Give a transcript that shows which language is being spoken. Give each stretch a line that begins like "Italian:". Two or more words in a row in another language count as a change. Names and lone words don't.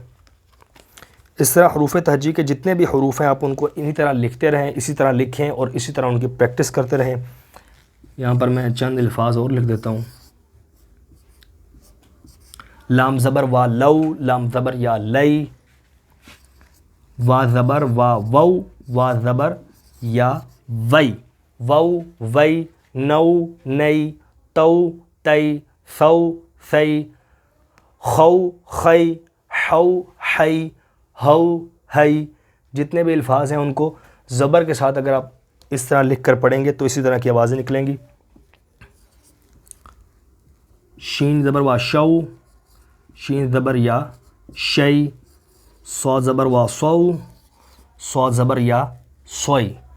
Urdu: اس طرح حروف تہجی کے جتنے بھی حروف ہیں آپ ان کو انہی طرح لکھتے رہیں، اسی طرح لکھیں اور اسی طرح ان کی پریکٹس کرتے رہیں۔ یہاں پر میں چند الفاظ اور لکھ دیتا ہوں۔ لام زبر وا لو، لام زبر یا لئی، وا زبر وا وو، وا زبر یا وئی، وو وئی، نو نئی، تو تی، سو سی، خو خی، حو حی، ہو ہئی۔ جتنے بھی الفاظ ہیں ان کو زبر کے ساتھ اگر آپ اس طرح لکھ کر پڑھیں گے تو اسی طرح کی آوازیں نکلیں گی۔ شین زبر وا شو، شین زبر یا شئی، صاد زبر وا سو، صاد زبر یا سوئی۔